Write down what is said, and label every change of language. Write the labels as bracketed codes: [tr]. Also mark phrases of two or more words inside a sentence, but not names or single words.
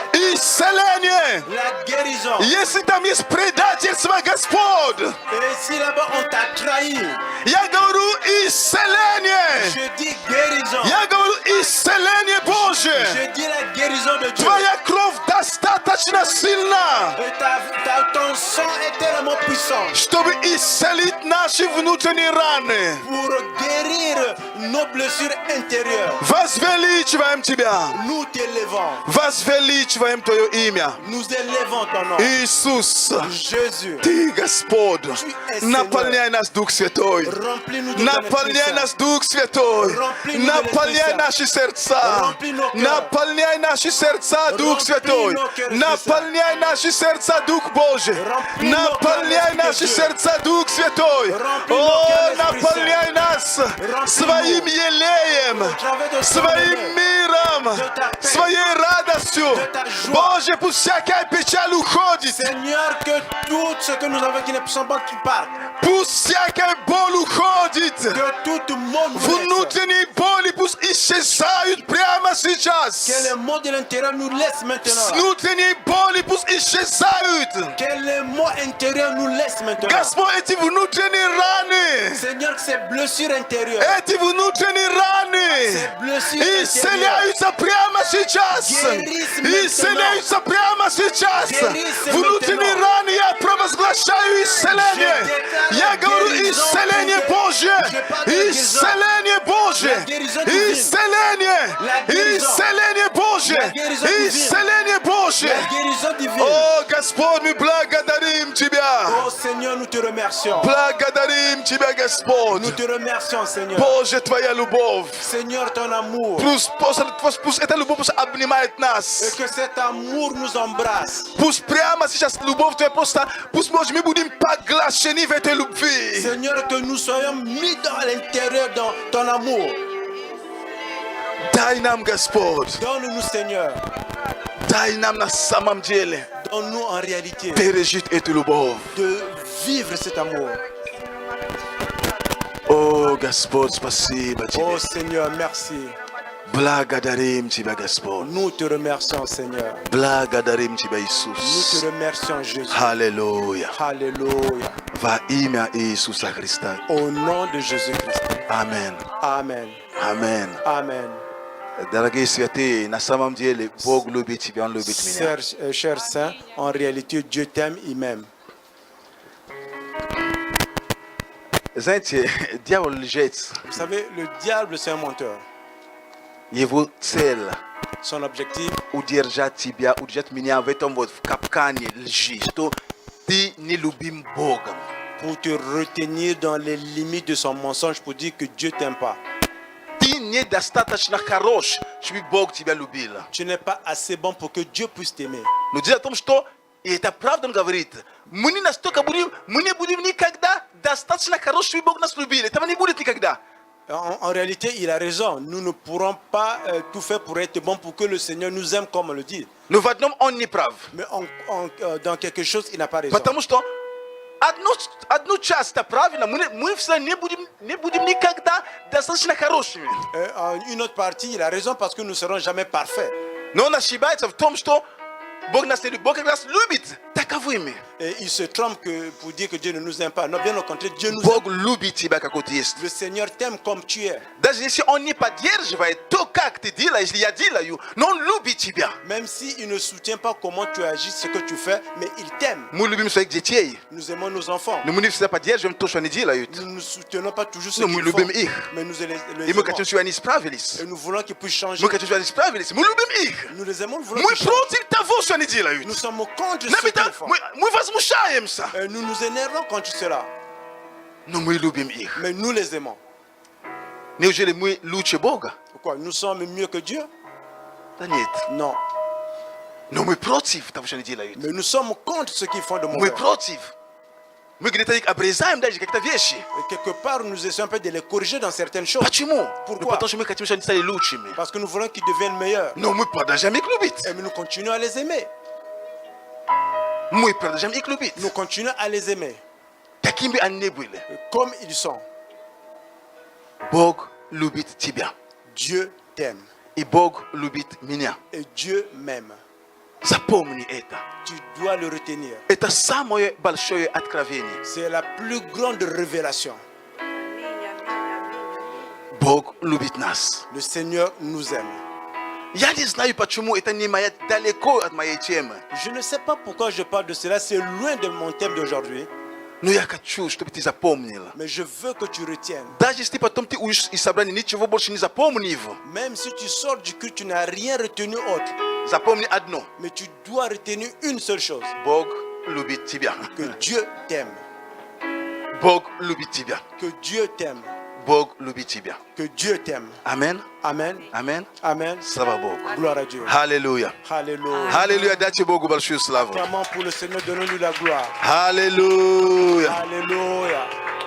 [ru] Исцеление. [fr] La guérison. [ru] Если там есть предательство, Господь, [fr] Et si là-bas on t'a trahi, [ru] я говорю исцеление. [fr] je dis guérison. [ru] Я говорю исцеление Божье. [fr] Je dis la guérison de Dieu. [ru] Твоя кровь достаточно сильна, [fr] Et ton sang est tellement puissant [ru] чтобы исцелить наши внутренние раны. [fr] pour guérir nos blessures intérieures. [ru] Возвеличиваем Тебя. [fr] Nous t'élevons. [ru] Возвеличиваем Твое имя. [fr] Nous élevons ton nom. [ru] Иисус, [fr] Jésus, [ru] Ты Господь. Наполняй нас, Дух Святой. [fr] remplis-nous de ton Esprit [ru] Наполняй [fr] Saint. [ru] нас, Дух Святой. [fr] Remplis-nous de [ru] Наполняй [fr] l'Esprit Saint. [ru] наши сердца. [fr] Remplis nos cœurs. [ru] Наполняй наши сердца, Дух [fr] Remplis [ru] Святой. [fr] nos cœurs, [ru] Наполняй наши сердца, Дух Божий. [fr] Remplis nos [ru] Наполняй [fr] cœurs, [ru] наши [fr] Esprit de [ru] сердца, Дух Святой. [fr] Remplis nos [ru] О, [fr] cœurs, Esprit [ru] наполняй нас своим елеем, [fr] travers de ton [ru] своим [fr] amour, [ru] миром, [fr] de ta paix, [ru] своей радостью. [fr] de ta joie. [ru] Боже, пусть всякая печаль уходит. [fr] Seigneur, que tout ce que nous avons qui ne sont pas qui partent, [ru] Пусть всякая боль уходит. [fr] que tout le monde nous laisse, [ru] Внутренние боли пусть исчезают прямо сейчас. [fr] que le monde de l'intérieur nous laisse maintenant, [ru] Внутренние боли пусть исчезают. [fr] que le mot intérieur nous laisse maintenant. [ru] Господь, эти внутренние раны, [fr] Seigneur, que ces blessures intérieures, [ru] эти внутренние раны [fr] ces blessures intérieures, [ru] исцеляются прямо сейчас. [fr] Guérissent maintenant. [ru] Исцеляются прямо сейчас. [fr] Guérissent [ru] Внутренние [fr] maintenant. [ru] раны я провозглашаю исцеление. [fr] Je déclare [ru] Я [fr] la [ru] говорю [fr] guérison [ru] исцеление [fr] divine. [ru] Божье. [fr] Je parle de guérison. [ru] Исцеление Божье. [fr] La guérison divine. [ru] Исцеление. [fr] La guérison. [ru] Исцеление Божье. [fr] La guérison divine. [ru] Исцеление Божье. [fr] la guérison divine. [ru] О, Господь, мы благодарим Тебя. [fr] Oh Seigneur, nous te remercions. [ru] Благодарим Тебя, Господь. [fr] Nous te remercions, Seigneur. [ru] Боже, Твоя любовь. [fr] Seigneur, ton amour. [ru] Пусть эта любовь пусть обнимает [fr] Et [ru] нас. [fr] que cet amour nous embrasse. [ru] Пусть прямо сейчас любовь Твоя просто, пусть может мы будем поглощены в этой любви. [fr] Seigneur, que nous soyons mis dans l'intérieur dans ton amour. [ru] Дай нам, Господь, [fr] Donne-nous, Seigneur. [ru] дай нам на самом деле [fr] Donne-nous en réalité [ru] пережить эту любовь. [fr] de vivre cet amour. [ru] О, Господь, спасибо [fr] Oh [ru] Тебе. [fr] Seigneur, merci. [ru] Благодарим Тебя, Господь. [fr] Nous te remercions, Seigneur. [ru] Благодарим Тебя, [fr] Nous te [ru] Иисус. [fr] remercions, Jésus. [ru] Аллилуйя. [fr] Alléluia. [ru] Во имя Иисуса Христа. [fr] Au nom de Jésus-Christ. [ru] Аминь. [fr] Amen. [ru] Аминь. [fr] Amen. [ru] Дорогие святые, на самом деле Бог любит тебя, Он любит меня. [fr] Chers saints, en réalité, Dieu t'aime, il m'aime. [ru] Знаете, дьявол лжец. [fr] Vous savez, le diable, c'est un menteur. [ru] Его цель [fr] Son objectif, [ru] удержать тебя, удержать меня в этом вот в капкане лжи, что ты не любим Богом. [fr] pour te retenir dans les limites de son mensonge, pour dire que Dieu t'aime pas. [ru] Ты недостаточно хорош, чтобы Бог тебя любил. [fr] Tu n'es pas assez bon pour que Dieu puisse t'aimer. [ru] Но дело в том, что, и это правда он говорит, мы не будем никогда достаточно хорош, чтобы Бог нас любил. Этого не будет никогда. [fr] En réalité, il a raison. Nous ne pourrons pas tout faire pour être bon pour que le Seigneur nous aime comme on le dit. [ru] Но в одном он не прав. [fr] Mais dans quelque chose, il n'a pas raison. [ru] Потому что одну часть правильно, мы все не будем никогда достаточно хорошими. [fr] En une autre partie, il a raison parce que nous ne serons jamais parfaits. [ru] Но он ошибается в том, что Бог нас любит таковыми. [fr] Et il se trompe pour dire que Dieu ne nous aime pas. Non, bien au contraire, Dieu nous [ru] Бог [fr] aime. [ru] любит тебя, какой ты есть. [fr] Le Seigneur t'aime comme tu es. [ru] Даже если он не поддерживает то, как ты делаешь, я делаю, но он любит тебя. [fr] Même s'il ne soutient pas comment tu agis, ce que tu fais, mais il t'aime. [ru] Мы любим своих детей, [fr] Nous aimons nos enfants. [ru] но мы не всегда поддерживаем то, что они делают. [fr] Nous ne soutenons pas toujours ce [ru] Но [fr] qu'ils [ru] мы [fr] font, [ru] любим их. [fr] mais nous les [ru] И мы [fr] aimons. [ru] хотим, чтобы они исправились. [fr] Et nous voulons qu'ils puissent changer. [ru] Мы хотим, чтобы они исправились. Мы любим их. [fr] Nous les aimons, nous voulons [ru] Мы [fr] qu'ils changent. [ru] против того, что они делают. [fr] Nous sommes contre ce qu'ils font. [ru] Мы возмущаемся. [fr] Et nous nous énervons contre cela. [ru] Но мы любим их. [fr] Mais nous les aimons. [ru] Неужели мы лучше Бога? [fr] Pourquoi? Nous sommes mieux que Dieu? [ru] Да нет. [fr] Non. [ru] Но мы против того, что они делают. [fr] Mais nous sommes contre ce qu'ils font de [ru] Мы [fr] mauvais. [ru] против. Мы где-то их обрезаем даже какие-то вещи. [fr] Et quelque part, nous essayons un peu de les corriger dans certaines choses. [ru] Почему? [fr] Pourquoi? [ru] Ну, потому что мы хотим, чтобы они стали лучшими. [fr] Parce que nous voulons qu'ils deviennent meilleurs. [ru] Но мы продолжаем их любить. [fr] Et nous continuons à les aimer. [ru] Мы продолжаем их любить. [fr] Nous continuons à les aimer. [ru] Какими бы они ни были. [fr] Comme ils sont. [ru] Бог любит тебя. [fr] Dieu t'aime. [ru] И Бог любит меня. [fr] Et Dieu m'aime. [ru] Запомни это. [fr] Tu dois le retenir. [ru] Это самое большое откровение. [fr] C'est la plus grande révélation. [ru] Бог любит нас. [fr] Le Seigneur nous aime. [ru] Я не знаю, почему это не моя, далеко от моей темы. [fr] Je ne sais pas pourquoi je parle de cela, c'est loin de mon thème d'aujourd'hui. [ru] Но я хочу, чтобы ты запомнила. [fr] Mais je veux que tu retiennes. [ru] Даже если потом ты уйдешь из собрания, ничего больше не запомнив. [fr] Même si tu sors du culte, tu n'as rien retenu autre. [ru] Запомни одно. [fr] Mais tu dois retenir une seule chose. [ru] Бог любит тебя. [fr] Que Dieu t'aime. [ru] Бог любит тебя. [fr] Que Dieu t'aime. [ru] Бог любит тебя. [fr] Que Dieu t'aime. [ru] Амен. [fr] Amen. [ru] Амен. [fr] Amen. [ru] Слава Богу. [fr] Gloire à Dieu. [ru] Аллилуйя. [fr] Alléluia. [ru] Аллилуйя. Дайте Богу большую славу. [fr] Vraiment pour le Seigneur, donnons-lui la gloire. [ru] Аллилуйя. [fr] Alléluia.